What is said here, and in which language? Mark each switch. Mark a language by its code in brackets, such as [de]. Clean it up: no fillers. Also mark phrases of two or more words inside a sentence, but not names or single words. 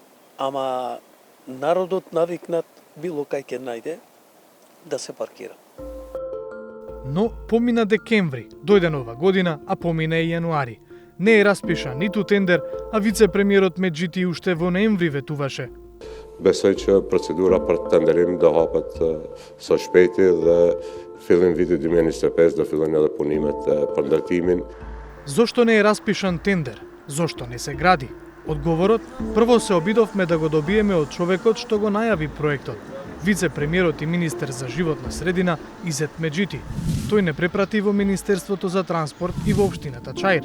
[mk] Ама народот навикнат било кај ќе најде да се паркира. Но помина декември, дојде нова година, а помина и јануари. Не е распишан ниту тендер, а вице-премиерот Меджити уште во ноември ветуваше. [sq] Besoj që procedura për tenderim do hapet së shpejti dhe fillim vitit 2025 do fillojnë edhe punimet për ndërtimin. [mk] Зошто не е распишан тендер? Зошто не се гради? Одговорот, прво се обидовме да го добиеме од човекот што го најави проектот, вице-премиерот и министер за животна средина Изет Меджити. Тој не препрати во Министерството за транспорт и во општината Чаир.